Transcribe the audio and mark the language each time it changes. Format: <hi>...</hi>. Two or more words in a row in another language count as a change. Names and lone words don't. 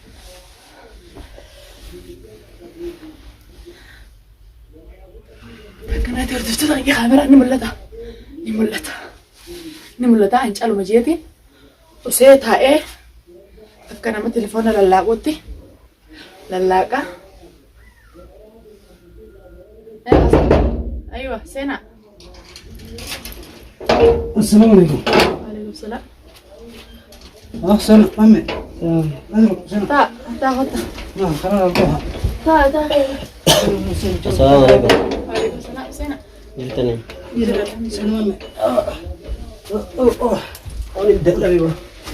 <om>Taakkanaatii hordoftoota kiyya kaameraa ni mul'ata an caaluma jeetiin osee taa'ee akka nama telefoona lallaaquutti lallaaqa. Aywa seenaa.</om> <ar>السلام عليكم. وعليكم السلام. سلام أمي. سلام. تا غطا. خلاص أروح. تا. السلام عليكم. وعليكم السلام سeenaa. جرتني. سلام أمي. أولي بدأ لي بقى.</ar>